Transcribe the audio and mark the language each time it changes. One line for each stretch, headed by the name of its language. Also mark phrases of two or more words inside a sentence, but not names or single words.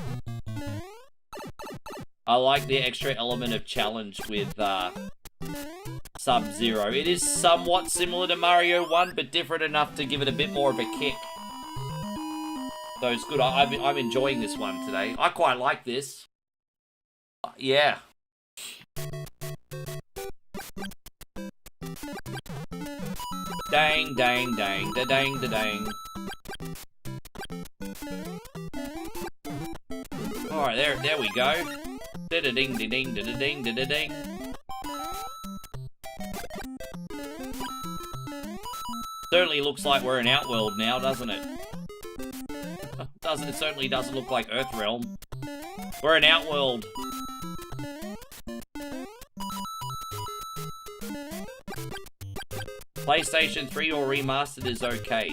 English: I like the extra element of challenge with Sub-Zero. It is somewhat similar to Mario 1, but different enough to give it a bit more of a kick. So it's good. I'm enjoying this one today. I quite like this. Yeah. Dang, dang, dang, da dang, da dang. Alright, there we go. Da da ding, da ding, da da ding, da da ding. Certainly looks like we're in Outworld now, doesn't it? It certainly doesn't look like Earthrealm. We're in Outworld. PlayStation 3 or remastered is okay.